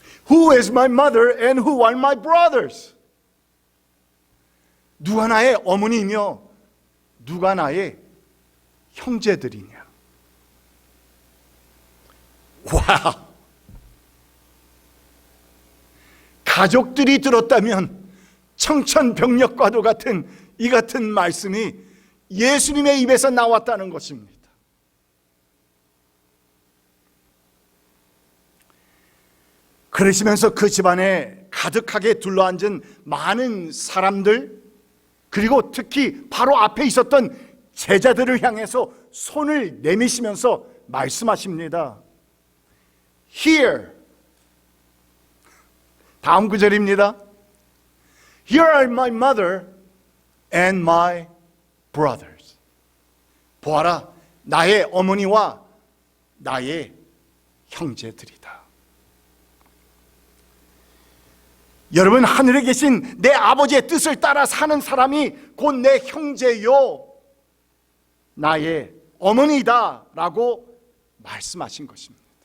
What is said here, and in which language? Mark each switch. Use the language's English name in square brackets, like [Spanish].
[English] Who is my mother and who are my brothers? [Korean] 누가 나의 어머니이며 누가 나의 형제들이냐? 와우! 가족들이 들었다면 청천벽력과도 같은 이 같은 말씀이 예수님의 입에서 나왔다는 것입니다. 그러시면서 그 집안에 가득하게 둘러앉은 많은 사람들, 그리고 특히 바로 앞에 있었던 제자들을 향해서 손을 내미시면서 말씀하십니다. Here, 다음 구절입니다. [English] Here are my mother and my brothers. [Korean] 보아라, 나의 어머니와 나의 형제들이다. 여러분, 하늘에 계신 내 아버지의 뜻을 따라 사는 사람이 곧 내 형제요 나의 어머니다 라고 말씀하신 것입니다.